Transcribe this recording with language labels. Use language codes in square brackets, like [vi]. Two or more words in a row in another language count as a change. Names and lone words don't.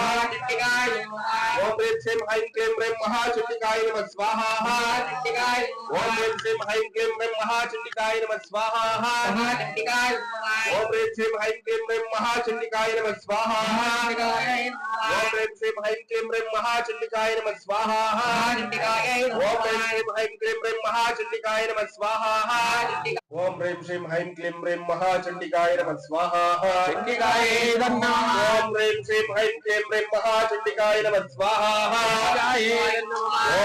[sa] ओम ह्रीं श्रीं ऐं क्लीं ह्रीं महाचंडिकाय नमः स्वाहा ओम ह्रीं श्रीं ऐं क्लीं ह्रीं महाचंडिकाय नमः स्वाहा ओम ह्रीं श्रीं ऐं क्लीं ह्रीं महाचंडिकाय नमः स्वाहा ఓం హ్రీం శ్రీం హైం క్లీం హ్రీం మహాచండికాయ నమః స్వాహా ఓం హ్రీం శ్రీం హైం క్లీం హ్రీం మహాచండికాయ నమః స్వాహా ఓం హ్రీం శ్రీం హైం క్లీం హ్రీం మహాచండికాయ నమః స్వాహా ఓం హ్రీం శ్రీం హైం క్లీం హ్రీం మహాచండికాయ నమః స్వాహా ఓం